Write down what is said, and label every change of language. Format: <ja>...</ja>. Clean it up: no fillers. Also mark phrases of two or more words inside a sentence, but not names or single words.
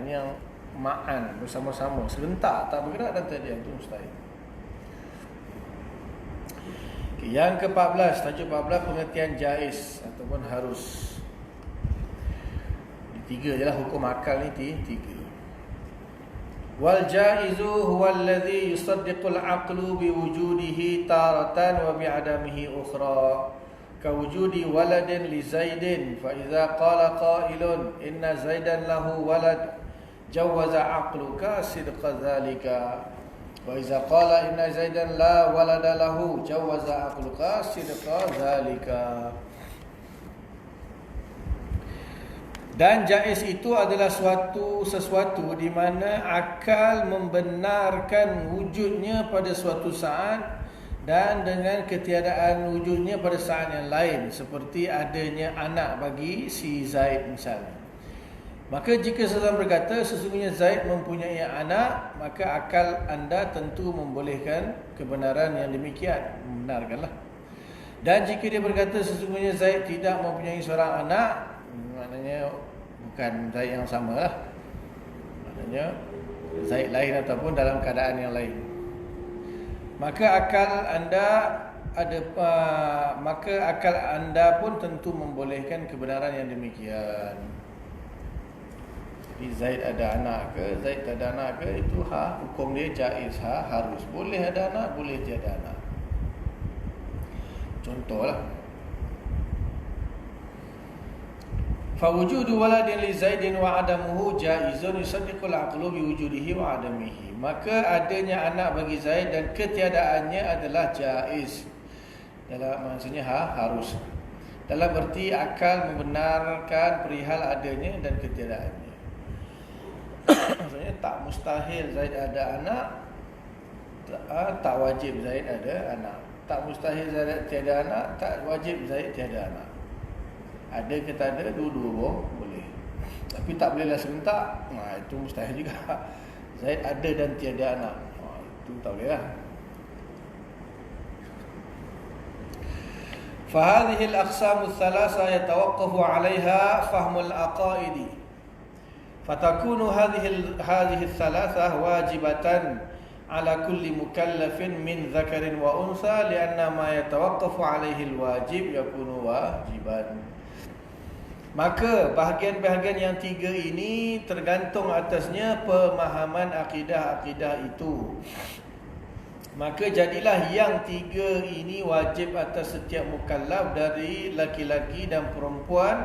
<ms>Ini yang ma'an, bersama-sama, serentak, tak bergerak dan tak diam, itu mustahil. Yang ke-14, tajuk 14, pengertian jaiz ataupun harus. Tiga je lah hukum akal ni, tiga.</ms> <ar>والجائز هو الذي يصدق العقل بوجوده تارة وبعدمه أخرى. كوجود ولد لزيد فإذا قال قائل إن زيدا له ولد جوز عقلك صدق ذلك. وإذا قال إن زيدا لا ولد له جوز عقلك صدق ذلك.</ar> <ms>Dan jaiz itu adalah sesuatu di mana akal membenarkan wujudnya pada suatu saat dan dengan ketiadaan wujudnya pada saat yang lain, seperti adanya anak bagi si Zaid misalnya. Maka jika seseorang berkata sesungguhnya Zaid mempunyai anak, maka akal anda tentu membolehkan kebenaran yang demikian, membenarkanlah. Dan jika dia berkata sesungguhnya Zaid tidak mempunyai seorang anak, maknanya bukan Zaid yang sama lah, maknanya Zaid lain ataupun dalam keadaan yang lain, maka akal anda pun tentu membolehkan kebenaran yang demikian. Jadi Zaid ada anak ke, Zaid tak ada anak ke, itu hukum dia jaiz, harus, boleh ada anak, boleh tiada anak. Contohlah,</ms> <ar>فوجود ولد لزيد وعدمه جائز يصدق العقل بوجوده وعدمه.</ar> <ms>Maka adanya anak bagi Zaid dan ketiadaannya adalah jaiz. Maksudnya harus. Dalam erti akal membenarkan perihal adanya dan ketiadaannya. Maksudnya tak mustahil Zaid ada anak, tak wajib Zaid ada anak. Tak mustahil Zaid tiada anak, tak wajib Zaid tiada anak. Ada ke tak ada, dua-dua boleh. Tapi tak bolehlah serentak, itu mustahil juga. Zaid ada dan tiada anak, itu tak boleh lah.</ms> <ar>فهذه الأقسام الثلاثة يتوقف عليها فهم العقائد فتكون هذه الثلاثة واجبة على كل مكلف من ذكر وأنثى لأن ما يتوقف عليه الواجب يكون واجبا.</ar> <ms>Maka bahagian-bahagian yang tiga ini tergantung atasnya pemahaman akidah-akidah itu. Maka jadilah yang tiga ini wajib atas setiap mukallaf dari laki-laki dan perempuan.</ms>